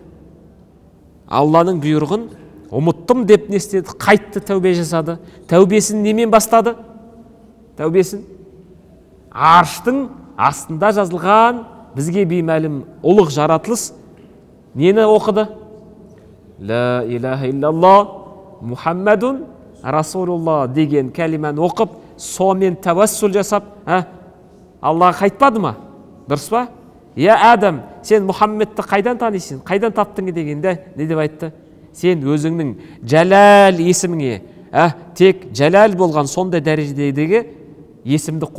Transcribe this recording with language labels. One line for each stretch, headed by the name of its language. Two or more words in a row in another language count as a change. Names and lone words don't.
Kazakh: Алланың бұйрығын ұмыттым деп не істеді? Қайтты, тәубе жасады. Тәубесін немен бастады? Тәубесін арштың астында жазылған бізге беймәлім ұлық жаратылыс нені оқыды?
Arabic: لا إله إلا الله محمد رسول الله
Kazakh: деген кәлиманы оқып, сомен тәвәссүл жасап, Аллаға қайтпады ма? Дұрыс па? Адам, сен Мұхаммедті қайдан танисың? Қайдан таптың дегенде не деп айтты? Сен өзіңнің Жәләл есіміңе, тек Жәләл болған сондай дәрежедегі есімді қосасың.